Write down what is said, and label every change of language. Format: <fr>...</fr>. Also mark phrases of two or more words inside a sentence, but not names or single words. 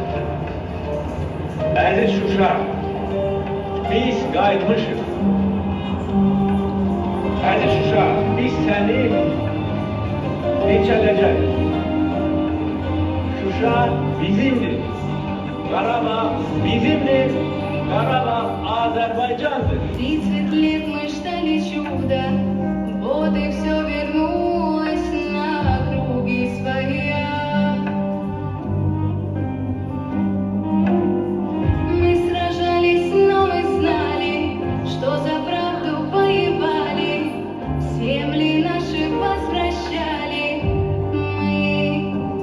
<az>Əziz Şuşa, biz qayıtmışıq. Əziz Şuşa, biz səni neçələcək. Şuşa bizimdir. Qarabağ bizimdir. Qarabağ Azərbaycandır.</az> <ru>30 лет мы ждали чуда, вот и все вернулось на круги своя. Мы сражались, но мы знали, что за правду воевали, земли наши возвращали мы.</ru>